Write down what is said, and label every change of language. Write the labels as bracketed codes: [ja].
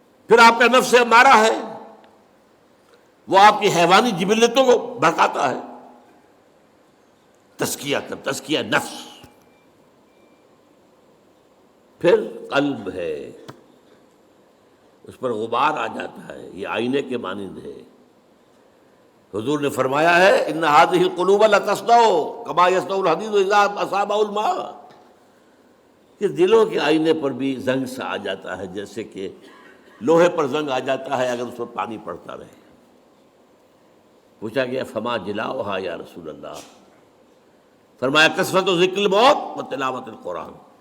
[ur] پھر آپ کا نفس امارہ ہے، وہ آپ کی حیوانی جبلتوں کو بھڑکاتا ہے. تزکیہ نفس. پھر قلب ہے، اس پر غبار آ جاتا ہے، یہ آئینے کے مانند ہے. حضور نے فرمایا ہے [ar] ان هذه القلوب لتصدع كما يصدع الحديد اذا اصابه الماء. [ur] کہ دلوں کے آئینے پر بھی زنگ سا آ جاتا ہے، جیسے کہ لوہے پر زنگ آ جاتا ہے اگر اس پر پانی پڑتا رہے. پوچھا گیا [ar] فما جلاؤها یا رسول اللہ، فرمایا کثرت و ذکر الموت و تلاوت القرآن.